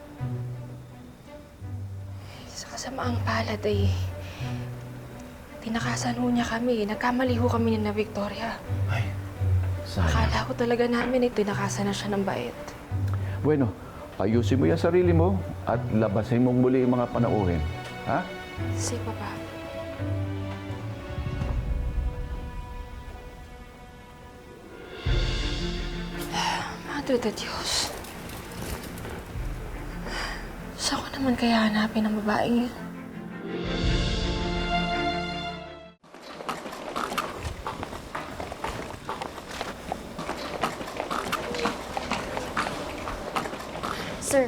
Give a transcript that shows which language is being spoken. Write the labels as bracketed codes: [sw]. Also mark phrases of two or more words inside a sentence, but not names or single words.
[tl] Sa kasamaang palad ay tinakasan ho niya kami. Nagkamali ho kami ni na Victoria. Ay, sayang. Akala ko talaga namin ay tinakasan na siya ng bait. Bueno, ayusin mo yung sarili mo at labasin mong muli yung mga panauhin. Ha? [es] Si Papa. Madre de Diyos. [tl] Saan ko naman kaya hanapin ang babaeng yun? Sir,